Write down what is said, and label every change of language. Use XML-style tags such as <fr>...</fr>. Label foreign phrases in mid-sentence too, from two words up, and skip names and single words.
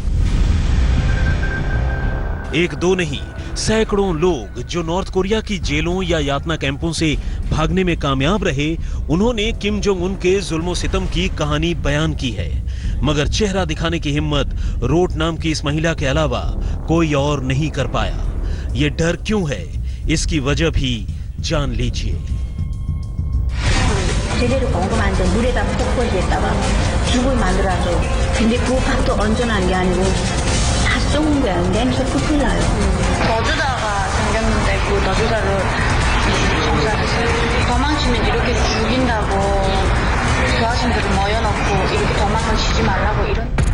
<hi>एक दो नहीं, सैकड़ों लोग जो नॉर्थ कोरिया की जेलों या यातना कैंपों से भागने में कामयाब रहे, उन्होंने किम जोंग उन के जुल्मो सितम की कहानी बयान की है। मगर चेहरा दिखाने की हिम्मत रोट नाम की इस महिला के अलावा कोई और नहीं कर पाया। ये डर क्यों है, इसकी वजह भी जान लीजिए।</hi> <ko>제대로 엉금한 데 물에다 푹 버리겠다가 죽을 만들어서 근데 그 밥도 얹어놓은 게 아니고 다 썩은 거야. 냄새 풀풀 나요. 넣어주다가 생겼는데 그 넣어주다를 도망치면 이렇게 죽인다고 그 아줌들을 모여놓고 이렇게 도망을 치지 말라고 이런.</ko>